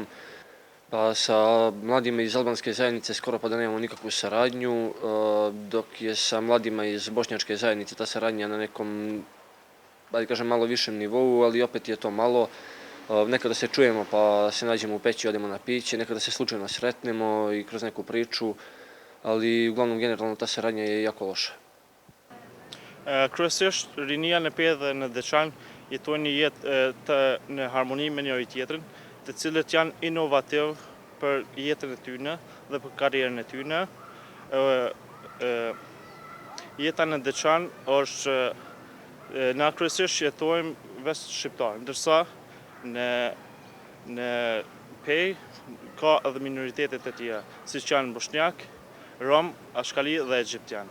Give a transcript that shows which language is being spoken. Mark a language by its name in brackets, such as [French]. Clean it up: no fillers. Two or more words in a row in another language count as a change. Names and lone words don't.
[Serbian] Pa sa mladima iz albanske zajednice skoro pa da nemamo nikakvu saradnju, dok je sa mladima iz bošnjačke zajednice ta saradnja na nekom, da kažem, malo višem nivou, ali opet je to malo. Nekada se čujemo pa se nađemo u Peći, odemo na piće, nekada se slučajno sretnemo i kroz neku priču, ali uglavnom generalno ta saradnja je jako loša. [Albanian] Kryesisht rinia në Pejë dhe në Deçan jetojnë një jetë në harmoni me njëri tjetrin, të cilët janë inovativ për jetën e tyre dhe për karrierën e tyre. Jeta në Deçan është na kryesisht jetojmë veç shqiptarë, ndërsa në Pejë ka edhe minoritetet e tjera, siç janë bosnjak, rom, ashkali dhe egjiptian.